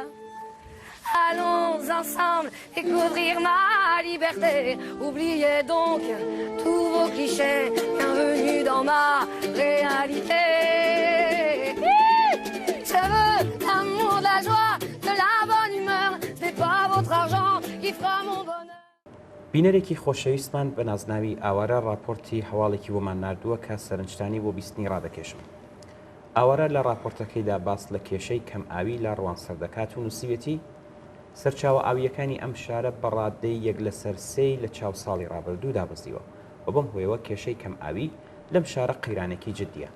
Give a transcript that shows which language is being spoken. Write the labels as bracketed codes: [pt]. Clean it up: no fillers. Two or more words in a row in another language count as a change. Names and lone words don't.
[fr] Allons ensemble découvrir ma liberté. Oubliez donc tous vos clichés. Bienvenue dans ma réalité. Je veux de l'amour, de la joie, de la bonne humeur. Ce n'est pas votre argent qui fera mon bonheur. [ckb] بینەرێکی خۆشەویستمان بە نازناوی ئاوارە راپۆرتی هەواڵێکی بۆمان ناردووە کە سەرنجتانی بۆ بیستنی ڕادەکێشم. ئاوارە لە راپۆرتەکەیدا باس لە کێشەی کەم ئاوی لە ڕوانسەر دەکات و نووسیوێتی سەرچاوە ئاویەکانی ئەم شارە بەڕادەی 1/3 لە چاو ساڵی ڕابردوو دابەزیوە و بەم هۆیەوە کێشەی کەم ئاوی لەم شارە قەیرانێکی جددیە.